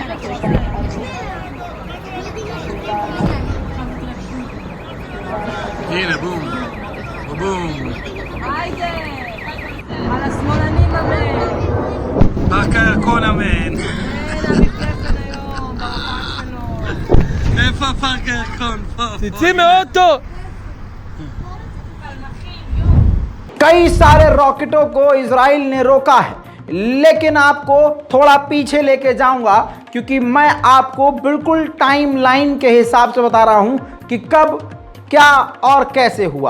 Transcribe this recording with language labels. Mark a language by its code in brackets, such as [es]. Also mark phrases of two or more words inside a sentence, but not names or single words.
[he] הנה בום, בום. היידה! על השמאלנים אמן! פארק הירקון אמן. אין המפלפל היום, בהופעה שלו. איפה פארק הירקון? תצאי מאוטו! [hi] कई सारे रॉकेटों को इजराइल ने रोका है, लेकिन आपको थोड़ा पीछे लेके जाऊंगा क्योंकि मैं आपको बिल्कुल टाइमलाइन के हिसाब से बता रहा हूं कि कब क्या और कैसे हुआ।